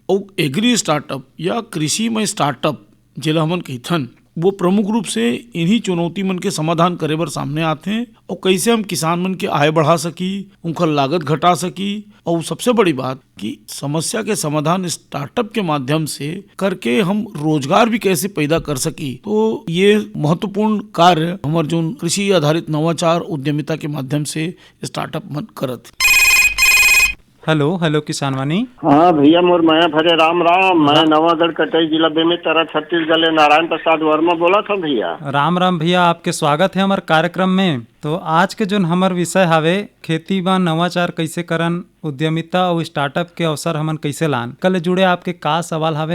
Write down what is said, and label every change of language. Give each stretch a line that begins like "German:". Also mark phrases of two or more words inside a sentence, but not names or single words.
Chhattisgarhi: और
English: agri startup
Chhattisgarhi: या कृषि में स्टार्टअप जिला हमन कहथन, वो प्रमुख रूप से इन्हीं चुनौती मन के समाधान करे बर सामने आते हैं और कैसे हम किसान मन के आय बढ़ा सकी, उनका लागत घटा सकी, और सबसे बड़ी बात कि समस्या के समाधान स्टार्टअप के माध्यम से करके हम रोजगार भी कैसे पैदा कर सकी। तो ये महत्वपूर्ण कार्य हमारे जो कृषि आधारित नवाचार उद्यमिता के माध्यम से स्टार्टअप मन करत।
English: hello hello
Chhattisgarhi: किसानवानी। हाँ भैया, मोर माया भरे राम राम। मैं नवागढ़ कटई जिला बेमेतरा छत्तीसगढ़ ले नारायण प्रसाद वर्मा बोला था भैया। राम राम भैया, आपके स्वागत है हमारे कार्यक्रम में। तो आज के जो हमार विषय हवे खेती में नवाचार कैसे करन, उद्यमिता और स्टार्टअप के अवसर हमन कैसे लान, कल जुड़े आपके का सवाल हवे?